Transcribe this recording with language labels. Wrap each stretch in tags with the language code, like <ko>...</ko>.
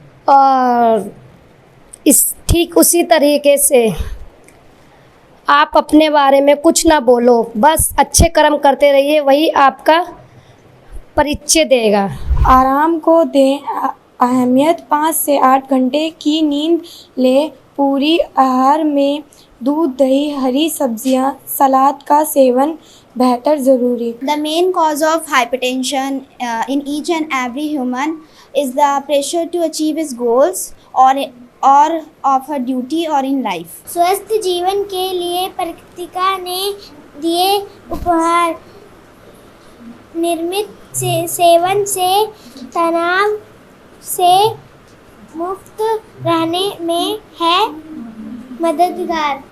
<hi>और ठीक उसी तरीके से आप अपने बारे में कुछ ना बोलो, बस अच्छे कर्म करते रहिए, वही आपका परिचय देगा। आराम को दें अहमियत, 5 से 8 घंटे की नींद ले। पूरी आहार में दूध, दही, हरी सब्जियां, सलाद का सेवन बेहतर ज़रूरी।</hi> <en>The main cause of hypertension in each and every human is the pressure to achieve his goals or of her duty or in life.</en> <hi>स्वस्थ जीवन के लिए प्रकृतिका ने दिए उपहार। निर्मित सेवन से तनाव से मुक्त रहने में है मददगार।</hi>